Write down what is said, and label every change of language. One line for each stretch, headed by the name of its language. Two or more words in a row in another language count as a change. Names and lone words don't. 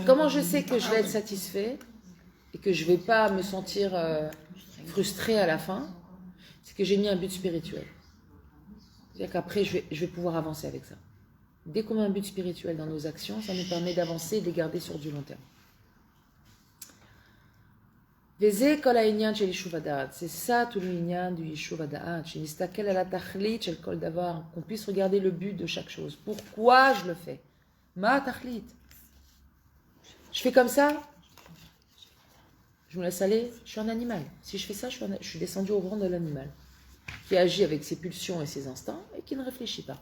French: Comment je sais que je vais être satisfait et que je vais pas me sentir frustré à la fin? C'est que j'ai mis un but spirituel. C'est-à-dire qu'après, je vais pouvoir avancer avec ça. Dès qu'on met un but spirituel dans nos actions, ça nous permet d'avancer et de les garder sur du long terme.
Hebrew: וזה כל העניין של יישוב הדעת.
French: C'est ça tout le inyan du
Hebrew: יישוב הדעת. שנסתכל על התכלית של כל דבר.
French: Qu'on puisse regarder le but de chaque chose. Pourquoi je le fais?
Hebrew: מה תכלית.
French: Je fais comme ça, je me laisse aller, je suis un animal. Si je fais ça, je suis descendu au rang de l'animal, qui agit avec ses pulsions et ses instincts et qui ne réfléchit pas.